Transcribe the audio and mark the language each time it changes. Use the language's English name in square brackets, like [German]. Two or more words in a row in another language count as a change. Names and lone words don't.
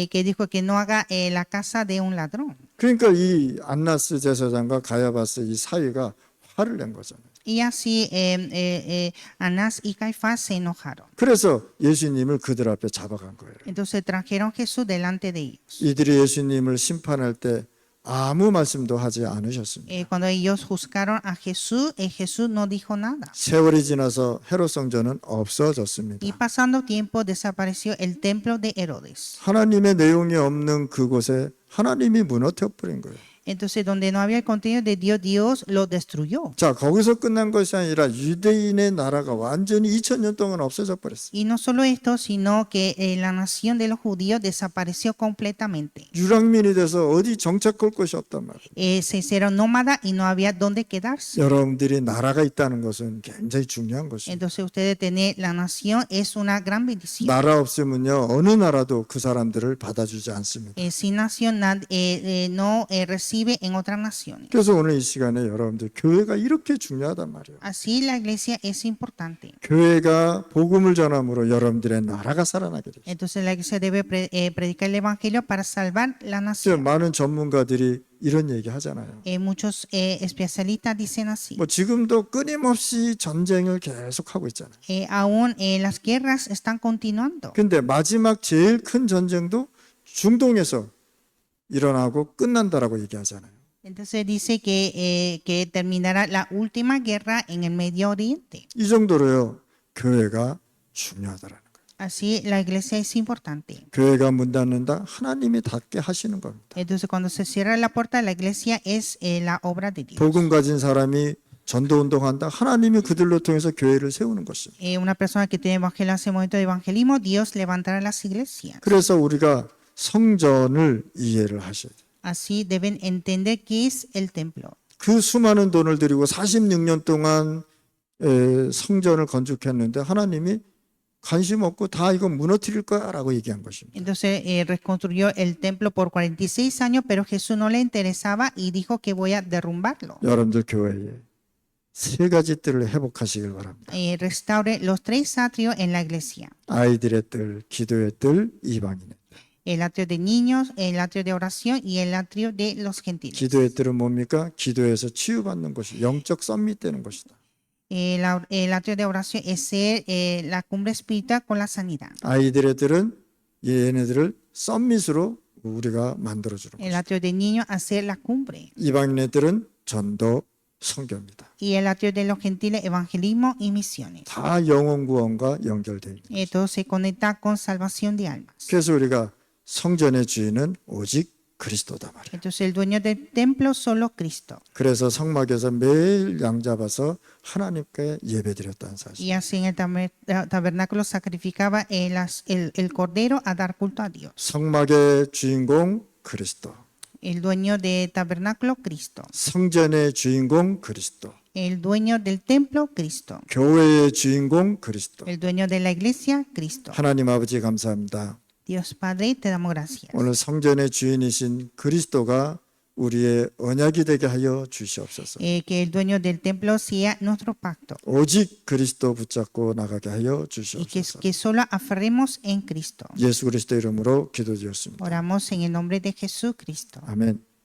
[Spanish] Que dijo que no haga la casa de un ladrón. [Korean] 그러니까 이 안나스 제사장과 가야바스 이 사위가 화를 낸 거잖아요. [Spanish] Y así Anás y Caifás se enojaron. [Korean] 그래서 예수님을 그들 앞에 잡아간 거예요. [Spanish] Entonces trajeron Jesús delante de ellos. [Korean] 이들이 예수님을 심판할 때 아무 말씀도 하지 않으셨습니다. [Spanish] Cuando ellos juzgaron a Jesús, Jesús no dijo nada. [Korean] 세월이 지나서 헤롯 성전은 없어졌습니다. [Spanish] Y pasando tiempo desapareció el templo de Herodes. [Korean] 하나님의 내용이 없는 그곳에 하나님이 무너뜨려 버린 거예요. [Spanish] Entonces, donde no había el contenido de Dios, Dios lo destruyó. [Korean] 자, 거기서 끝난 것이 아니라 유대인의 나라가 완전히 2000년 동안 없어져 버렸어요. [Spanish] Y no solo esto, sino que la nación de los judíos desapareció completamente. [Korean] 유랑민이 돼서 어디 정착할 곳이 없단 말이에요. [Spanish] Se hicieron nómadas y no había dónde quedarse. [Korean] 여러분들이 나라가 있다는 것은 굉장히 중요한 것이에요. [Spanish] Entonces, ustedes tener la nación es una gran bendición. [Korean] 나라 없으면요 어느 나라도 그 사람들을 받아주지 않습니다. [Spanish] Sin nación no recibe en otras naciones. [Korean] 그래서 오늘 이 시간에 여러분들 교회가 이렇게 중요하단 말이에요. [Spanish] Así la iglesia es importante. [Korean] 교회가 복음을 전함으로 여러분들의 나라가 살아나게 돼요. [Spanish] Entonces la iglesia debe predicar el evangelio para salvar la nación. [Korean] 많은 전문가들이 이런 얘기 하잖아요. [Spanish] Muchos especialistas dicen así. [Korean] 뭐 지금도 끊임없이 전쟁을 계속하고 있잖아요. [Spanish] Aún las guerras están continuando. [Korean] 근데 마지막 제일 큰 전쟁도 중동에서 일어나고 끝난다라고 얘기하잖아요. [Spanish] Entonces dice que terminará la última guerra en el Medio Oriente. [Korean] 이 정도로요 교회가 중요하다라는 거예요. [Spanish] Así la iglesia es importante. [Korean] 교회가 문 닫는다 하나님이 닫게 하시는 겁니다. [Spanish] Entonces cuando se cierra la puerta, la iglesia es la obra de Dios. [Korean] 복음 가진 사람이 전도 운동한다 하나님이 그들로 통해서 교회를 세우는 것입니다. [Spanish] Una persona que tiene evangelio, hace momento de evangelismo, Dios levantará las iglesias. [Korean] 그래서 우리가 성전을 이해를 하셔야 돼요. [Spanish] Así deben entender qué es el templo. [Korean] 그 수많은 돈을 들이고 46년 동안 성전을 건축했는데 하나님이 관심 없고 다 이거 무너뜨릴 거야라고 얘기한 것입니다. [Spanish] Entonces reconstruyó el templo por 46 años, pero Jesús no le interesaba y dijo que voy a derrumbarlo. [Korean] 여러분들 교회에 세 가지 뜰을 회복하시길 바랍니다. [Spanish] Restaure los tres atrios en la iglesia. [Korean] 아이들의 뜰, 기도의 뜰, 이방인의 뜰. [Spanish] El atrio de niños, el atrio de oración y el atrio de los gentiles. [Korean] 기도의 뜰은 뭡니까? 기도에서 치유받는 것이 영적 썸밋되는 것이다. [Spanish] El atrio de oración es ser la cumbre espiritual con la sanidad. [Korean] 아이들의 뜰은 얘네들을 썸밋으로 우리가 만들어주는 [Spanish] El [Korean] 것이다. [Spanish] atrio de niños hacer la cumbre. [Korean] 이방인의 뜰은 전도, 선교입니다. [Spanish] y el atrio de los gentiles, evangelismo y misiones. [Korean] 다 영혼 구원과 연결되어 있는 거죠. [Spanish] Todo se conecta con salvación de almas. [Korean] 그래서 우리가 성전의 주인은 오직 그리스도다 말이에요. [Spanish] Entonces el dueño del templo solo Cristo. [Korean] 그래서 성막에서 매일 양 잡아서 하나님께 예배드렸다는 사실. [Spanish] Y así en el tabernáculo sacrificaba el cordero a dar culto a Dios. [Korean] 성막의 주인공 그리스도, [Spanish] El dueño del tabernáculo, Cristo. [Korean] 성전의 주인공 그리스도, [Spanish] El dueño del templo, Cristo. [Korean] 교회의 주인공 그리스도. [Spanish] El dueño de la iglesia, Cristo. [Korean] 하나님 아버지 감사합니다. [Spanish] Dios Padre, te damos gracias. [Korean] 오늘 성전의 주인이신 그리스도가 우리의 언약이 되게 하여 주시옵소서. [Spanish] Que el dueño del templo sea nuestro pacto. [Korean] 오직 그리스도 붙잡고 나가게 하여 [Spanish] Y [Korean] 주시옵소서. [Spanish] que solo aferremos en Cristo. [Korean] 예수 그리스도 이름으로 기도드렸습니다. [Spanish] Oramos en el nombre de Jesucristo. [Korean] 아멘.